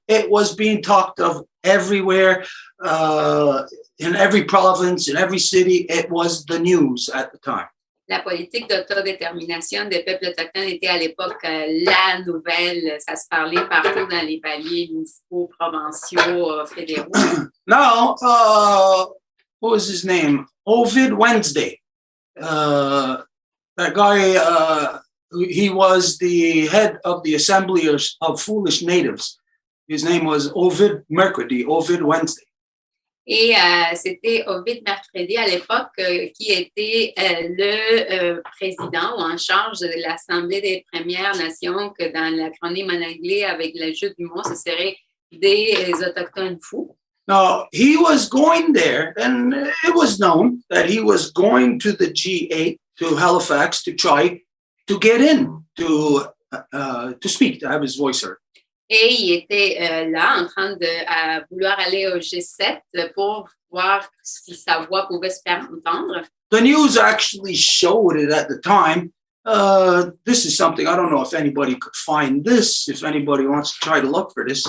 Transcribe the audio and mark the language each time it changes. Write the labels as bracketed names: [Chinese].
[English] It was being talked of everywhere, in every province, in every city. It was the news at the time. [French] La politique d'autodétermination des peuples autochtones était à l'époque la nouvelle. Ça se parlait partout dans les paliers municipaux, provinciaux, fédéraux. [English] Now, what was his name? Ovid Wednesday. That guy, he was the head of the Assembly of Foolish Natives. His name was Ovid Wednesday. [French] Et c'était Ovid Mercredi à l'époque qui était le président ou en charge de l'Assemblée des Premières Nations, que dans l'acronyme en anglais avec l'ajout du mot, ce serait des Autochtones fous. [English] Now, he was going there, and it was known that he was going to the G8, to Halifax, to try to get in, to speak, to have his voice heard. [French] Et il était là en train de vouloir aller au G7 pour voir si sa voix pouvait se faire entendre. [English] The news actually showed it at the time. This is something, I don't know if anybody could find this, if anybody wants to try to look for this.